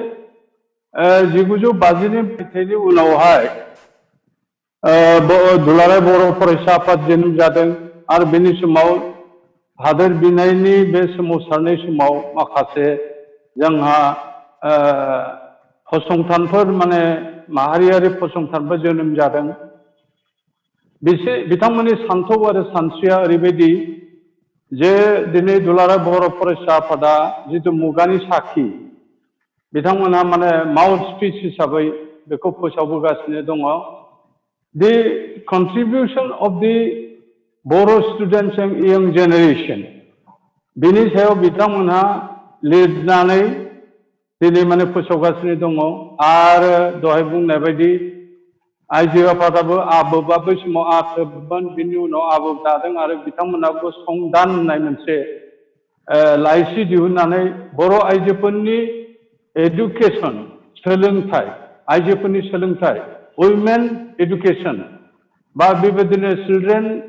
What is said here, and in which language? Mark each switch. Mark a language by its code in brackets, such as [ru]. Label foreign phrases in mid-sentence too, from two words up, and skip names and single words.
[brx] 1950 मायथाइनि उनावहाय दुलाराय बर' फरायसा आफाद जोनोम जादों आरो बेनि समाव हादोर बिनायनि बे सोमावसारनाय समाव माखासे जोंहा फसंथानफोर माने माहारियारि फसंथानफोर जोनोम जादों बिथांमोननि सान्थौ आरो सानस्रिया ओरैबायदि जे दिनै दुलाराय बर' फरायसा आफादा जितु मुगानि साखि बिथांमोनहा माने माउथपिस हिसाबै बेखौ फोसावबोगासिनो दङ [en] the contribution of the Boro students and young generation [brx] बेनि सायाव बिथांमोनहा लिरनानै दिनै माने फोसावगासिनो दङ आरो दहाय बुंनाय बायदि आइजो आफादाबो आबोबा बै समाव आथोबमोन बिनि उनाव आबोब दादों आरो बिथांमोनाबो संदान होननाय मोनसे लाइसि दिहुननानै बर' आइजोफोरनि एडुकेसन सोलोंथाइ आइजोफोरनि सोलोंथाइ [en] women education [brx] बा बेबायदिनो चिलड्रेन